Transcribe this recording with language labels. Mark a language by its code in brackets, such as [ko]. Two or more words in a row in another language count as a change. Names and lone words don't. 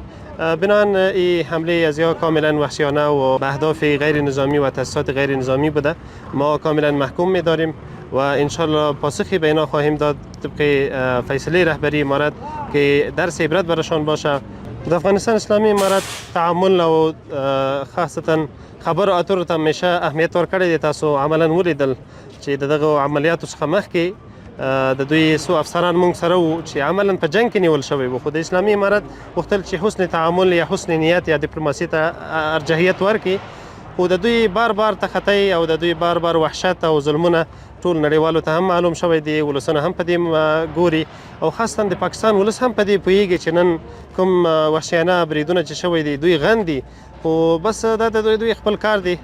[fa] بنان این حمله از یا کاملا وحشیانه و به اهداف غیر نظامی و تاسیسات غیر نظامی بوده، ما کاملا محکوم می‌داریم و انشالله پاسخی به اینا خواهیم داد طبق فیصله رهبری امارت که درس عبرت برشان باشه. [ps] در افغانستان اسلامی امارت تعامل و خاصتا خبر اترو ته همیشه اهمیت ورکړی دی. تاسو عملا ولیدل چې دغه عملیاتو څخه مخکې د دوی څو افسران مونږ سره وو چې عملا په جنگ کې نیول شوی وو، خو د اسلامي امارت غوښتل چې حسن تعامل یا حسن نیت یا ډیپلوماسي ته ارجحیت ورکړي، خو د دوی بار بار تخطی او د دوی بار بار وحشت او ظلمونه ټول نړیوالو ته هم معلوم شوی دی، ولسونه هم په دې ګوري او خاصتا د پاکستان ولس هم په دې پوهیږي چې نن کوم وحشیانه بریدونه چې شوی دی دوی غندي، خو بس دا د دوی خپل کار دی.